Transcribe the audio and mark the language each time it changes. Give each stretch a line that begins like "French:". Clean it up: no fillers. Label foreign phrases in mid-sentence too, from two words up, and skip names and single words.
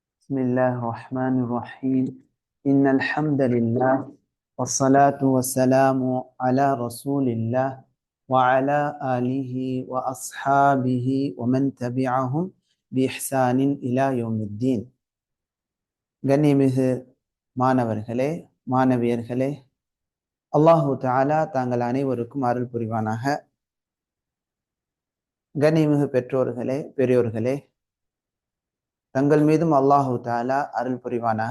Arabic: بسم الله الرحمن الرحيم إن الحمد لله والصلاة والسلام على رسول الله وعلى آله وأصحابه ومن تبعهم بإحسان إلى يوم الدين.
Tamil: கண்ணியமிகு மாணவர்களே மாணவியர்களே,
Arabic: الله تعالى
Tamil: தாங்கள் அனைவருக்கும் அருள் புரிவானாக. கண்ணியமிகு பெற்றோர்களே பெரியோர்களே, தங்கள் மீதும்
Arabic: الله تعالى
Tamil: அருள் புரிவானாக.